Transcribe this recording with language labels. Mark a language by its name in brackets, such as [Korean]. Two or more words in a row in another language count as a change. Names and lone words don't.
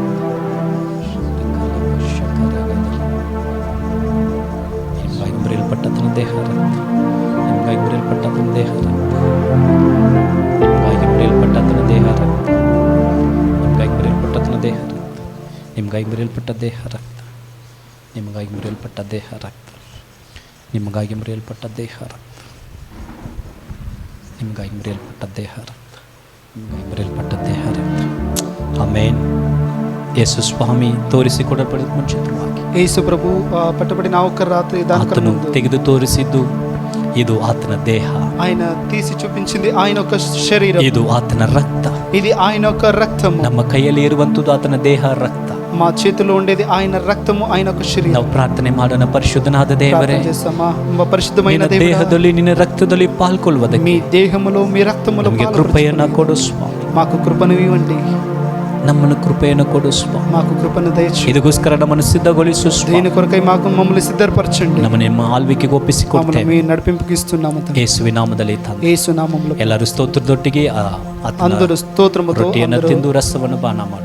[Kannada] ನಿಮಗಾಗಿ ಮುರಿಯಲ್ಪಟ್ಟಂತ ದೇಹ ರಕ್ತ, ನಿಮಗಾಗಿ ಮುರಿಯಲ್ಪಟ್ಟಂತ ದೇಹ ರಕ್ತ, ನಿಮಗಾಗಿ ಮುರಿಯಲ್ಪಟ್ಟಂತ ದೇಹ ರಕ್ತ, ನಿಮಗಾಗಿ ಮುರಿಯಲ್ಪಟ್ಟಂತ ದೇಹ ರಕ್ತ, ನಿಮಗಾಗಿ ಮುರಿಯಲ್ಪಟ್ಟ ದೇಹ ರಕ್ತ, ನಿಮಗಾಗಿ ಮುರಿಯಲ್ಪಟ್ಟ ದೇಹ ರಕ್ತ, ನಿಮಗಾಗಿ ಮುರಿಯಲ್ಪಟ್ಟ ದೇಹ ರಕ್ತ, ನಿಮಗಾಗಿ ಮುರಿಯಲ್ಪಟ್ಟ ದೇಹ ರಕ್ತ, ನಿಮಗಾಗಿ ಮುರಿಯಲ್ಪಟ್ಟ ದೇಹ ರಕ್ತ. ಆಮೇನ್. ಯೇಸು ಸ್ವಾಮಿ ತೋರಿಸಿಕೊಡಲ್ಪಡಿದ ಮುಂಚಿತವಾಗಿ [Telugu] యేసు ప్రభు పట్టబడిన ఒక రాత్రి [Kannada] ಆತನು ತೆಗೆದು ತೋರಿಸಿದ್ದು ಇದು ಆತನ ದೇಹ, [Telugu] ఆయన తీసి చూపించింది ఆయన ఒక శరీరం, [Kannada] ಇದು ಆತನ ರಕ್ತ, [Telugu] ఇది ఆయన ఒక రక్తము. [Kannada] ನಮ್ಮ ಕೈಯಲ್ಲಿ ಇರುವಂತದ್ದು ಆತನ ದೇಹ ರಕ್ತ, [Telugu] మా చేతిలో ఉండేది ఆయన రక్తము, ఆయన ఒక శరీరం. [Kannada] ನಾವು ಪ್ರಾರ್ಥನೆ ಮಾಡೋಣ. ಪರಿಶುದ್ಧನಾದ ದೇವರೇ, [Telugu] పరిశుద్ధమైన [Kannada] ನಿನ್ನ ದೇಹದಲ್ಲಿ ನಿನ್ನ ರಕ್ತದಲ್ಲಿ ಪಾಲ್ಗೊಳ್ಳುವುದಕ್ಕೆ [Telugu] మీ దేహములో మీ రక్తములో [Kannada] ನಮಗೆ ಕೃಪೆಯನ್ನು ಕೊಡು ಸ್ವಾಮಿ, [Telugu] మాకు కృపను ఇవ్వండి, [Kannada] ನಮ್ಮನ್ನು ಕೃಪೆಯನ್ನು ಕೊಡು ಸ್ವಾಮಿ, [Telugu] మాకు కృపను దయచేయండి. [Kannada] ಇದಕ್ಕೋಸ್ಕರ ನಮ್ಮನ್ನು ಸಿದ್ಧಗೊಳಿಸು ಸ್ವಾಮಿ, [Telugu] దీని కొరకై మాకు మమ్మల్ని సిద్ధపరచండి, [Kannada] ನಮ್ಮನ್ನು ನಿಮ್ಮ ಆಳ್ವಿಕೆಗೆ ಒಪ್ಪಿಸಿಕೊಡ್ತೇವೆ. [Telugu] మీ నడిపింపుకి ఇస్తున్నాము తండ్రి, [Kannada] ಯೇಸುವಿನ ನಾಮದಲ್ಲಿ ತಂದೆ. [Telugu] యేసు నామములో [Kannada] ಎಲ್ಲರೂ ಸ್ತೋತ್ರದೊಟ್ಟಿಗೆ [Telugu] అందరూ స్తోత్రముతో [Kannada] ರೊಟ್ಟಿಯನ್ನು ತಿಂದು ರಸವನ್ನು ಪಾನ ಮಾಡು.